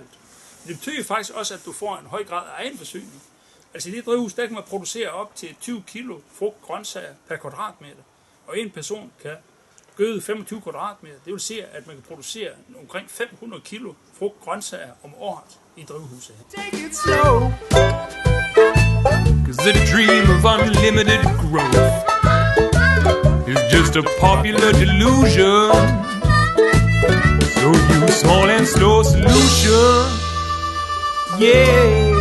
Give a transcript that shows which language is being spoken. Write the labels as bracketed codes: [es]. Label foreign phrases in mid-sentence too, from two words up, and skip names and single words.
[da] Det betyder faktisk også, at du får en høj grad af egenforsyning. Altså i det drivhus, der kan man producere op til 20 kilo frugt grøntsager per kvadratmeter. Og en person kan gøde 25 kvadratmeter. Det vil sige, at man kan producere omkring 500 kilo frugt grøntsager om året i drivhuset. [en] Take it slow, 'cause the dream of unlimited growth is just a popular delusion. So use small and slow solution.